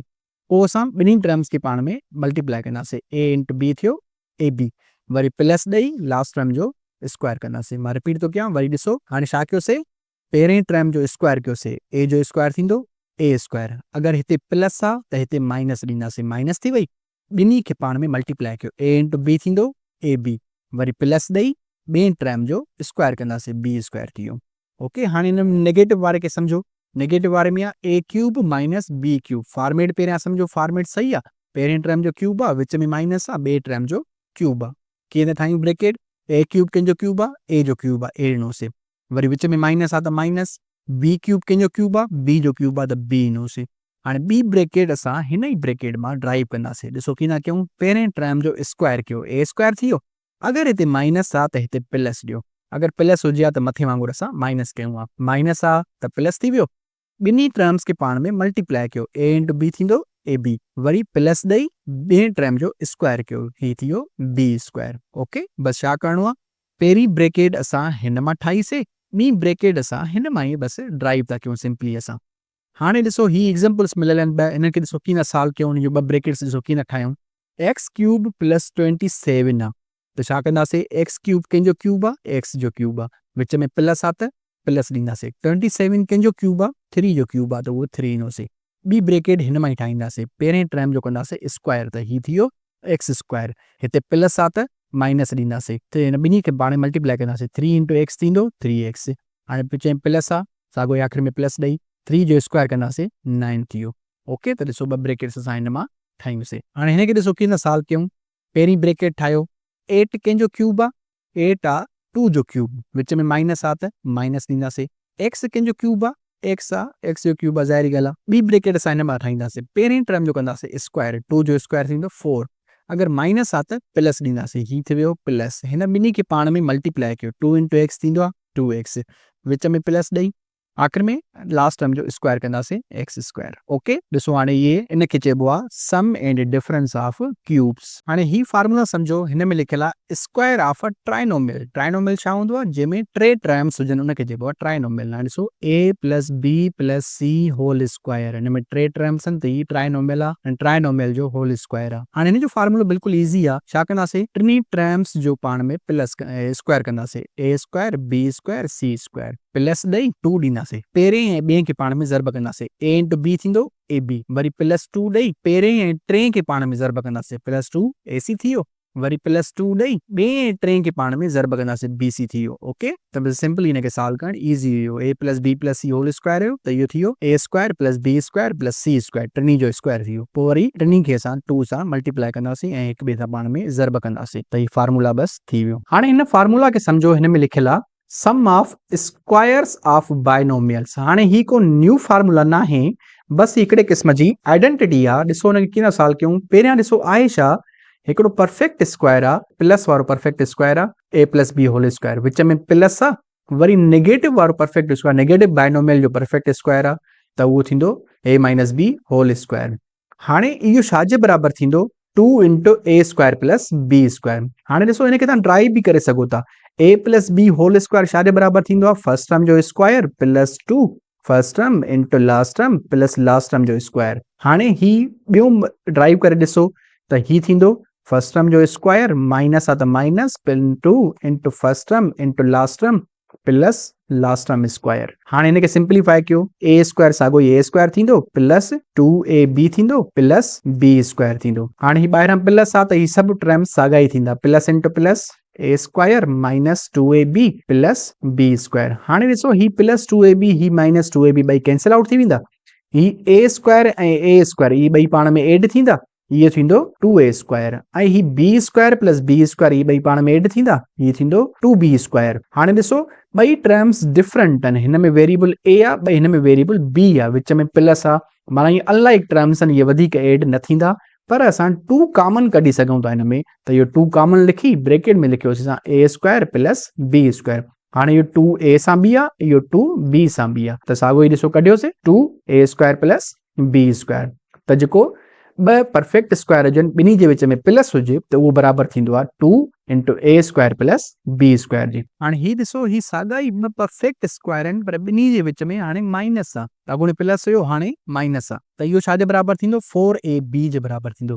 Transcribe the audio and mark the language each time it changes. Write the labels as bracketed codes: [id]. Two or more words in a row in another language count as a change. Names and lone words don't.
[sd] पोइ असां ॿिन्ही टर्म्स खे पाण में मल्टीप्लाई कंदासीं, [en] a into b [sd] थियो ab वरी प्लस ॾेई [en] last term [sd] जो स्क्वायर कंदासीं। मां रिपीट थो कयां, वरी ॾिसो हाणे छा कयोसीं? पहिरें टर्म जो स्क्वायर कयोसीं, a जो स्क्वायर थींदो a²। अगरि हिते प्लस आहे त हिते माइनस ॾींदासीं, माइनस थी वई। ॿिन्ही खे पाण में मल्टीप्लाई कयो, [en] a into b [sd] थींदो ab वरी प्लस ॾेई ॿिए टर्म जो स्क्वायर कंदासीं, b² थी वियो। ओके, हाणे हिन नेगेटिव वारे खे सम्झो। नेगेटिव वारे में आहे [en] a³ minus b³. [sd] फॉर्मेट पहिरियां सम्झो, फॉर्मेट सही आहे। पहिरें टर्म जो क्यूब आहे, विच में माइनस आहे, ॿिए टर्म जो क्यूब आहे। कीअं था ठाहियूं ब्रेकेट? a³ कंहिंजो क्यूब आहे? a जो क्यूब आहे, a ॾिनोसीं। वरी विच में माइनस आहे त माइनस, b³ कंहिंजो क्यूब आहे? b जो क्यूब आहे त b ॾिनोसीं। हाणे ॿी ब्रेकेट असां हिन ई ब्रेकेट मां ड्राइव कंदासीं। ॾिसो कीअं था कयूं? पहिरें टर्म जो स्क्वायर कयो, a² थी वियो। अगरि हिते माइनस आहे त हिते प्लस ॾियो, अगरि प्लस हुजे हा त मथे वांगुरु असां माइनस कयूं हा, माइनस आहे त प्लस थी वियो। ॿिन्ही टर्म्स खे पाण में मल्टीप्लाए कयो, [en] a into b [sd] थींदो [en] a b, [sd] वरी प्लस ॾेई ॿिए टर्म जो स्क्वायर कयो, ही थी वियो [en] b square. [sd] ओके, बसि छा करिणो आहे, पहिरीं ब्रेकेट असां हिन मां ठाहीसीं, ॿी ब्रेकेट असां हिन मां ई बसि ड्राइव था कयूं सिंपली असां। हाणे ॾिसो ही एग्ज़ाम्पल्स मिलियल आहिनि ॿ, हिनखे ॾिसो कीअं सॉल्व कयूं, हुन जो ॿ ब्रेकेट्स ॾिसो कीअं ठाहियूं। [en] x cube plus 27 [sd] आहे त छा कंदासीं, [en] x cube [sd] कंहिंजो क्यूब आहे, एक्स जो क्यूब आहे, विच में प्लस आहे त प्लस ॾींदासीं। 27 कंहिंजो क्यूब आहे, 3 जो क्यूब आहे त उहो 3 ईंदोसीं। ॿी ब्रेकेट हिन मां ई ठाहींदासीं, पहिरें टर्म जो कंदासीं स्क्वायर त ही थी वियो [en] x square, [sd] हिते प्लस आहे त माइनस ॾींदासीं, त हिन ॿिन्ही खे पाण मल्टीप्लाए कंदासीं, [en] 3 into x [sd] थींदो 3x, हाणे विच में प्लस आहे, साॻियो ई आख़िर में प्लस ॾेई 3 जो स्क्वायर कंदासीं 9 थी वियो। ओके, त ॾिसो ॿ ब्रेकेट्स असां हिन मां ठाहियूंसीं। हाणे हिनखे ॾिसो कीअं था सॉल्व कयूं, पहिरीं ब्रेकेट ठाहियो, 8 कंहिंजो क्यूब आहे, 8 आहे 2 जो क्यूब, विच में माइनस आहे त माइनस ॾींदासीं। एक्स कंहिंजो क्यूब आहे, एक्स आहे एक्स जो क्यूब आहे, ज़ाहिरी ॻाल्हि आहे। ॿी ब्रेकेट असां हिन मां ठाहींदासीं, पहिरें टर्म जो कंदासीं स्क्वायर, 2 जो स्क्वायर थींदो 4, अगरि माइनस आहे त प्लस ॾींदासीं, ही थी वियो प्लस। हिन ॿिन्ही खे पाण में मल्टीप्लाए कयो, [en] 2 into x [sd] थींदो आहे 2x, विच में प्लस ॾेई आख़िर में [en] last term [sd] जो स्क्वायर कंदासीं [en] x square. [sd] ओके, ॾिसो हाणे ये इनखे चइबो आहे [en] sum and difference of cubes. [sd] हाणे ही फार्मूला सम्झो, हिन में लिखियल आहे [en] square of a trinomial. [sd] ट्राइनोमियल छा हूंदो आहे, जंहिंमें 3 टर्म्स हुजनि उनखे चइबो आहे ट्राइनोमियल। हाणे ॾिसो [en] a plus b plus c whole square, [sd] हिन में 3 टर्म्स आहिनि त ही ट्राइनोमियल आहे, ऐं ट्राइनोमियल जो [en] whole square [sd] आहे। हाणे हिन जो फार्मूलो बिल्कुलु ईज़ी आहे, छा कंदासीं, टिनी टर्म्स जो पाण में [en] plus square [sd] कंदासीं, [en] a square b square c square, [sd] प्लस ॾेई 2 ॾींदासीं, पहिरें ऐं ॿिए खे पाण में ज़र्ब कंदासीं, [en] a into b [sd] थींदो [en] a b, [sd] वरी [en] plus 2 [sd] ॾेई पहिरें ऐं टे खे पाण में ज़र्ब कंदासीं, [en] plus 2 a c [sd] थी वियो, वरी [en] plus 2 [sd] ॾेई ॿिए ऐं टे खे पाण में ज़र्ब कंदासीं, [en] b c [sd] थी वियो। ओके, त बस सिंपल हिनखे सॉल्व करणु ईज़ी हुयो, [en] a plus b plus c whole square [sd] हुयो त इहो थी वियो [en] a square plus b square plus c square, [sd] टिनी जो स्क्वायर थी वियो। पोइ वरी टिनी खे असां 2 सां मल्टीप्लाए कंदासीं ऐं हिक ॿिए सां पाण में ज़र्ब कंदासीं, त हीउ फार्मूला बस थी वियो। हाणे हिन फार्मूला खे सम्झो, हिन में लिखियल आहे [en] sum of squares of binomials. [sd] हाणे ही को [en] new formula [sd] न आहे, बसि हिकिड़े क़िस्म जी आइडेंटिटी आहे। ॾिसो हुनखे कीअं सॉल्व कयूं, पहिरियां ॾिसो आहे छा, हिकिड़ो [en] perfect square [sd] आहे, प्लस वारो [en] perfect square [sd] आहे, [en] a plus b whole square, [sd] विच में प्लस आहे, वरी नेगेटिव वारो [en] perfect square, [sd] नेगेटिव बाइनोमियल जो [en] perfect square [sd] आहे त उहो थींदो [en] a minus b whole square. [sd] हाणे इहो छाजे बराबरि थींदो, [en] 2 into a square plus b square. [sd] हाणे ॾिसो हिनखे तव्हां ड्राइव बि करे सघो था, [en] a plus b whole square [sd] छाजे बराबरि थींदो आहे, [en] first term जो square plus 2 first term into last term plus last term प्लस लास्ट टर्म जो square. [sd] हाणे ही ॿियो ड्राइव करे ॾिसो त ही थींदो [en] first term जो square minus [sd] आहे त [en] minus 2 into first term into last term plus last term square. [sd] हाणे हिनखे सिंप्लीफाई कयो, [en] a square [sd] साॻियो ई [en] a square [sd] थींदो [en] plus 2ab [sd] थींदो [en] plus b square [sd] थींदो। हाणे ही ॿाहिरां प्लस आहे त ही सभु टर्म्स साॻा ई थींदा, [en] plus into plus a square minus 2ab plus b square. [sd] हाणे ॾिसो ही [en] plus 2ab [sd] ही [en] minus 2ab [sd] ॿई [en] cancel out [sd] थी वेंदा, ही [en] a square [sd] ऐं [en] a square [sd] ही ॿई पाण में एड थींदा, इहो थींदो [en] 2a square, [sd] ऐं ही [en] b square plus b square [sd] ही ॿई पाण में एड थींदा, हीउ थींदो [en] 2b square. [sd] हाणे ॾिसो ॿई टर्म्स डिफरेंट आहिनि, हिन में [en] variable a [sd] आहे, ॿई हिन में [en] variable b [sd] आहे, विच में प्लस आहे, माना इहे [en] unlike terms [sd] आहिनि, इहे वधीक एड न थींदा, पर असां [en] 2 common [sd] कढी सघूं था हिन में, त इहो [en] 2 common [sd] लिखी ब्रेकेट में लिखियोसीं असां [en] a square plus b square. [sd] हाणे इहो 2a सां बि आहे, इहो 2b सां बि आहे, त साॻियो ई ॾिसो कढियोसीं [en] 2a square plus b square. [sd] त जेको ॿ [en] perfect square [sd] हुजनि, ॿिन्ही जे विच में प्लस हुजे त उहो बराबरि थींदो आहे [en] 2 into a square plus b square [sd] जी। हाणे ही ॾिसो ही साॻा ई ॿ [en] perfect square [sd] आहिनि, पर ॿिन्ही जे विच में हाणे माइनस आहे, अॻोणे प्लस हुयो हाणे माइनस आहे, त इहो छाजे बराबरि थींदो 4ab जे बराबरि थींदो।